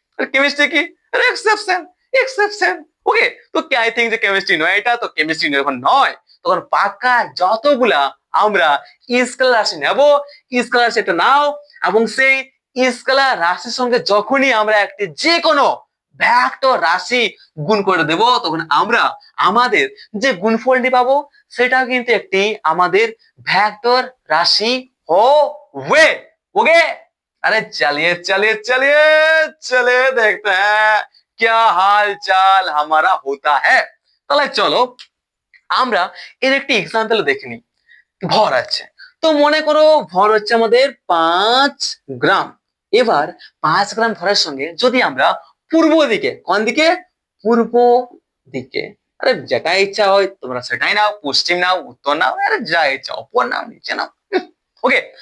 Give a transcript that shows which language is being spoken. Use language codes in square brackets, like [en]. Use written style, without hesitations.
[bn] আর chemistry কি, exception, exception. ওকে, তো কি আই থিঙ্ক যে কেমিস্ট্রি নয়, এটা তো কেমিস্ট্রি যখন নয় তখন পাক্কা যতগুলা আমরা স্কেলার রাশি নেব, স্কেলার রাশি একটা নাও এবং সেই স্কেলার রাশির সঙ্গে যখনই আমরা একটি যে কোনো ভেক্টর রাশি গুণ করে দেব তখন আমরা আমাদের যে গুণফলটি পাবো সেটা কিন্তু একটি আমাদের ভেক্টর রাশি হবে। [hi] ওকে, अरे चलिए चलिए चलिए चलिए देखते हैं क्या हाल चाल हमारा होता है। [bn] তাহলে চলো আমরা এর একটি এক্সাম্পল দেখে নিই। ভর আছে, তো মনে করো ভর হচ্ছে আমাদের 5 গ্রাম। এবার 5 গ্রাম ভরের সঙ্গে যদি আমরা পূর্ব দিকে, কোন দিকে, পূর্ব দিকে, আরে যেটা ইচ্ছা হয় তোমরা সেটাই নাও, পশ্চিম নাও, উত্তর নাও, আরে যা ইচ্ছা, অপর নাও, নিচে নাও, ওকে।